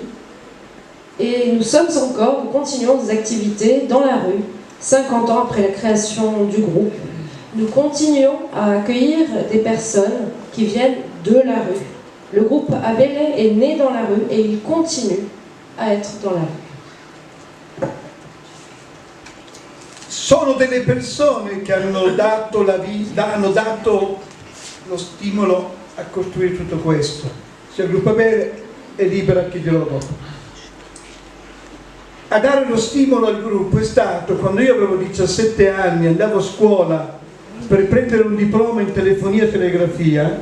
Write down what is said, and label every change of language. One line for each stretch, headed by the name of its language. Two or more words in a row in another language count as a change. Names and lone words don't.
French: Et nous continuons des activités dans la rue, 50 ans après la création du groupe. Nous continuons à accueillir des personnes qui viennent de la rue. Le groupe ABL est né dans la rue et il continue à être dans la rue.
Italian: Sono delle persone che hanno dato hanno dato lo stimolo a costruire tutto questo. Se il gruppo ABL è libera, chi dirò dopo. A dare lo stimolo al gruppo è stato quando io avevo 17 anni, andavo a scuola per prendere un diploma in telefonia e telegrafia.